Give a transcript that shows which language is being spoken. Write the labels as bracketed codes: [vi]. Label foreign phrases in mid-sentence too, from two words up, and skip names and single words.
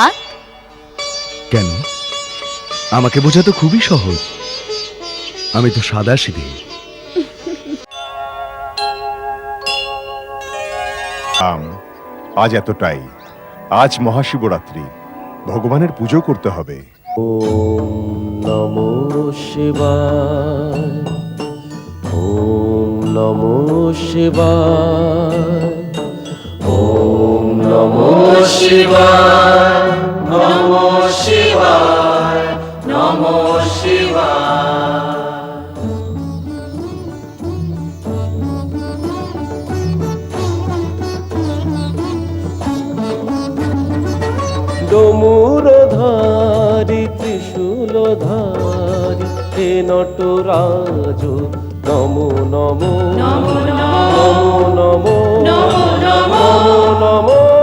[bn] কেন? আমাকে বোঝা তো খুবই সহজ। আমি তো সাদাসিধে। আজ এতটাই। আজ মহাশিবরাত্রি, ভগবানের পুজো করতে হবে। [sa] ওম নমো শিবায়। ওম নমো শিবায়। ওম নমো শিবায়। নমো শিবায়। নমো শিবায়। ডমুরধারী ত্রিশূলধারী হে নটরাজ নমো নমো নমো নমো নমো নমো